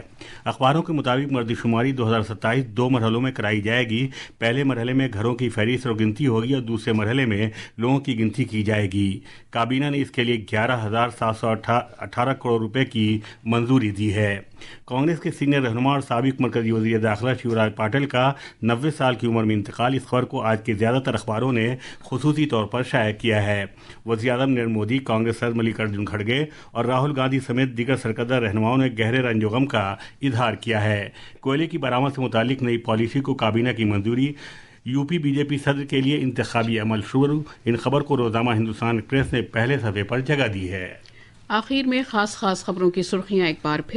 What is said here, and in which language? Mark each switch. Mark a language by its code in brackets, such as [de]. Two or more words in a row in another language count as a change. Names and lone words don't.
[ur] اخباروں کے مطابق مردم شماری 2027 2 مرحلوں میں کرائی جائے گی۔ پہلے مرحلے میں گھروں کی فہرست اور گنتی ہوگی اور دوسرے مرحلے میں لوگوں کی گنتی کی جائے گی۔ کابینہ نے اس کے لیے 11,718 کروڑ روپے کی منظوری دی ہے۔ کانگریس کے سینئر رہنما اور سابق مرکزی وزیر داخلہ شیوراج پاٹل کا 90 سال کی عمر میں انتقال، اس خبر کو آج کے زیادہ تر اخباروں نے خصوصی طور پر شائع کیا ہے۔ وزیر اعظم نریندر مودی، کانگریس صدر ملک ارجن کھڑگے اور راہل گاندھی سمیت دیگر سرکردہ رہنماؤں نے گہرے رنج و غم کا اظہار کیا ہے۔ کوئلے کی برآمد سے متعلق نئی پالیسی کو کابینہ کی منظوری، UP BJP صدر کے لیے انتخابی عمل شروع، ان خبر کو روزنامہ ہندوستان ایکسپریس نے پہلے صفحے پر جگہ دی ہے۔ آخر میں خاص خبروں کی سرخیاں ایک بار پھر۔